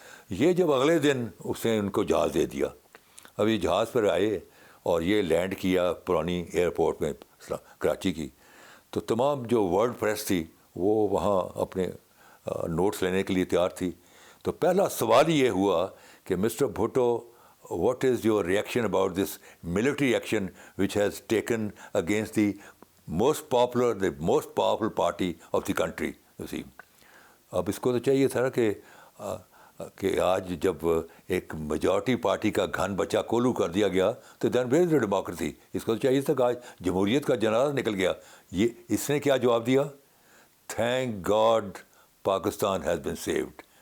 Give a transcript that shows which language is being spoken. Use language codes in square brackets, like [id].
[ur] یہ جب اگلے دن اس نے ان کو جہاز دے دیا, اب یہ جہاز پر آئے اور یہ لینڈ کیا پرانی ایئرپورٹ میں کراچی کی, تو تمام جو ورلڈ پریس تھی وہ وہاں اپنے نوٹس لینے کے لیے تیار تھی. تو پہلا سوال یہ ہوا کہ mister Bhutto [en] what is your reaction about this military action which has taken against the most powerful party of the country? You see, [ur] اب اس کو تو چاہیے تھا کہ آج جب ایک میجورٹی پارٹی کا گھن بچہ کولو کر دیا گیا تو [en] Then where is democracy. [ur] اس کو تو چاہیے تھا کہ آج جمہوریت کا جنازہ نکل گیا. یہ اس نے کیا جواب دیا؟ [en] Thank God Pakistan has been saved.